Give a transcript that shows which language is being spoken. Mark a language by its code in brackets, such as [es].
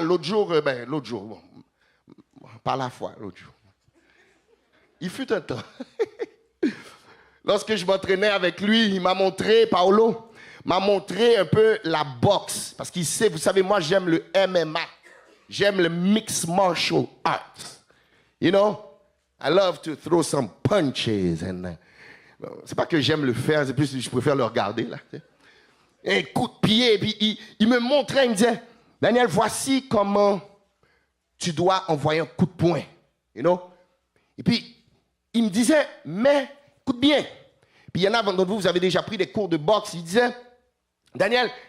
[fr] L'autre jour, bon, pas la fois, l'autre jour. Il fut un temps. Lorsque je m'entraînais avec lui, il m'a montré, Paolo, m'a montré un peu la boxe. Parce qu'il sait, vous savez, moi j'aime le MMA. J'aime le Mixed Martial Arts. [en] You know, I love to throw some punches. [fr] And, c'est pas que j'aime le faire, c'est plus que je préfère le regarder, là. Un coup de pied, et puis il me montrait, il me disait, Daniel, voici comment tu dois envoyer un coup de poing, [en] you know? [fr] Et puis, il me disait, mais, écoute bien. Puis il y en a d'entre vous, vous avez déjà pris des cours de boxe, il disait, Daniel,